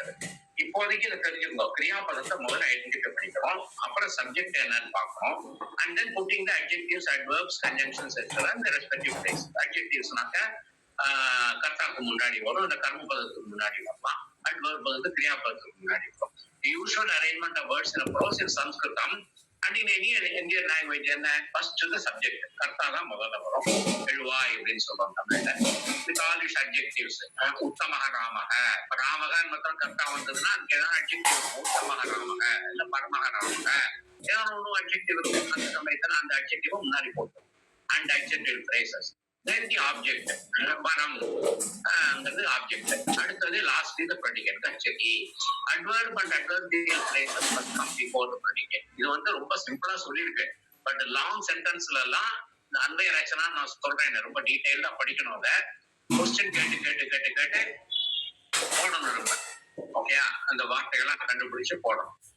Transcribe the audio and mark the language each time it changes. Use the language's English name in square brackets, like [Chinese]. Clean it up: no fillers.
[Tamil] அது இப்போதைக்கு இதை தெரிஞ்சுக்கணும். கிரியாபதத்தை முதல்ல ஐடென்டிஃபை பண்ணிக்கணும், அப்புறம் சப்ஜெக்ட் என்னன்னு பார்க்கணும். [English] And then putting the adjectives, adverbs, conjunctions etcetera இந்த respective place. [Tamil] அட்ஜெக்டிவ்ஸ்னாக்க கர்த்தாக்கு முன்னாடி வரும், இந்த கர்மபதத்துக்கு முன்னாடி வரலாம். அட்வர்ப் வந்து கிரியாபதத்துக்கு முன்னாடி வரும். [English] The usual arrangement of words in a prose in Sanskritam and in any Indian language [Tamil] என்ன ஃபர்ஸ்ட் [English] the subject, [Tamil] கர்த்தா தான் முதல்ல வரும். எழுவாய் அப்படின்னு சொல்றோம் தமிழ்ல. [English] With all its adjectives, [Tamil] உத்தமஹ ராமஹ, இப்ப ராமகன் மட்டும் கர்த்தா வந்ததுன்னா அதுக்கு ஏதாவது அட்ஜெக்டிவ் இருக்கும். உத்தமஹ ராமஹ இல்ல பரமஹ ராமஹ ஏதாவது ஒன்றும் அட்ஜெக்டிவ் இருக்கும். அந்த சமயத்துல அந்த அட்ஜெக்டிவ் முன்னாடி போட்டோம். And adjective phrases. [English] Then the object, [Tamil] வனம் அங்கிறது ஆப்ஜெக்ட். அடுத்தது லாஸ்ட்லி [English] the predicate, [Tamil] கச்சதி. [English] Adverb and adverbial phrases must come before the predicate. [Tamil] இது வந்து ரொம்ப சிம்பிளா சொல்லியிருக்கேன். பட் லாங் சென்டென்ஸ்ல எல்லாம் இந்த அன்வய ரச்சனா நான் சொல்றேன், ரொம்ப டீடைல்டா படிக்கணும். அதை கொஸ்டின் கேட்டு போடணும் நம்ம. ஓகேயா? அந்த வார்த்தைகள்லாம் கண்டுபிடிச்சு போடணும்.